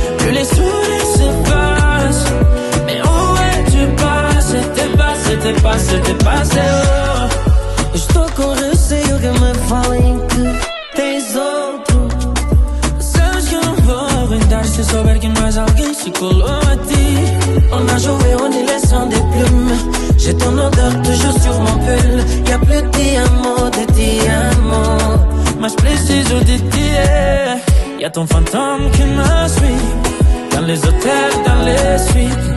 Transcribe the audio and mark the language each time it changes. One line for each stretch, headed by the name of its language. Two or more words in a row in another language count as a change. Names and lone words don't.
French: que les sourires s'effacent. Mais où es-tu passé? T'es passé, oh.
Portuguese: Estou com receio que me falem que tens outro. Sabes que eu não vou aguentar se souber que mais alguém se colou a ti.
French: On a joué en y laissant des plumes. J'ai ton odeur toujours sur mon pull. Y'a plus de diamants.
Portuguese: Mas preciso de ti,
French: Y'a ton fantôme qui me suit. Dans les hôtels, dans les suites.